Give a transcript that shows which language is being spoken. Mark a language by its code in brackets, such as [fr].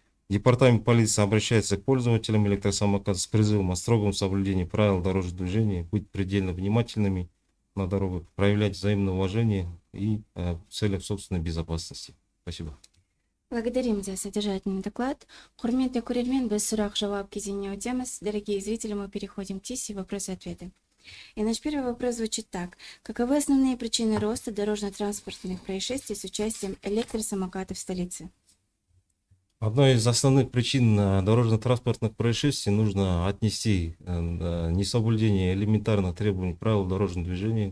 [ru] Департамент полиции обращается к пользователям электросамокатов с призывом о строгом соблюдении правил дорожного движения, быть предельно внимательными на дорогах, проявлять взаимное уважение и в целях собственной безопасности. Спасибо. Благодарим за содержательный доклад. [kk] Құрметті көрермен, біз сұрақ-жауап кезеңіне өтеміз. [ru] Дорогие зрители, мы переходим к сессии вопросы-ответы. И наш первый вопрос звучит так. Каковы основные причины роста дорожно-транспортных происшествий с участием электросамокатов в столице? Одной из основных причин дорожно-транспортных происшествий нужно отнести несоблюдение элементарных требований правил дорожного движения.